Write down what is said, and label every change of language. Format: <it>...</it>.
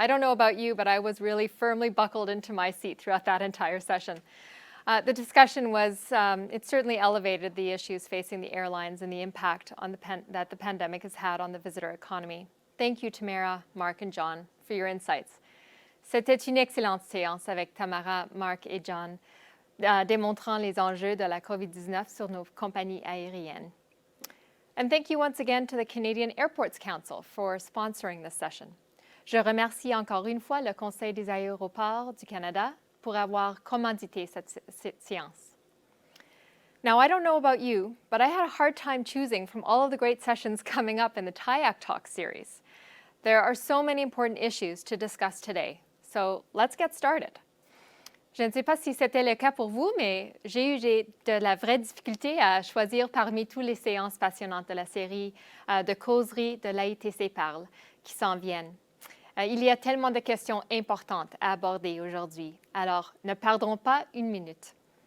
<en>I don't know about you, but I was really firmly buckled into my seat throughout that entire session. The discussion was, it certainly elevated the issues facing the airlines and the impact on that the pandemic has had on the visitor economy. Thank you, Tamara, Mark, and John, for your insights.</en> <fr>C'était une excellente séance avec Tamara, Mark et John, démontrant les enjeux de la COVID-19 sur nos compagnies aériennes.</fr> <en>And thank you once again to the Canadian Airports Council for sponsoring this session.</en> <fr>Je remercie encore une fois le Conseil des aéroports du Canada pour avoir commandité cette séance.</fr> <en>Now, I don't know about you, but I had a hard time choosing from all of the great sessions coming up in the TIAC Talk series. There are so many important issues to discuss today. So let's get started.</en> <fr>Je ne sais pas si c'était le cas pour vous, mais j'ai eu de la vraie difficulté à choisir parmi toutes les séances passionnantes de la série de causeries de l'AITC Parle qui s'en viennent. Il y a tellement de questions importantes à aborder aujourd'hui, alors ne perdons pas une minute.</fr>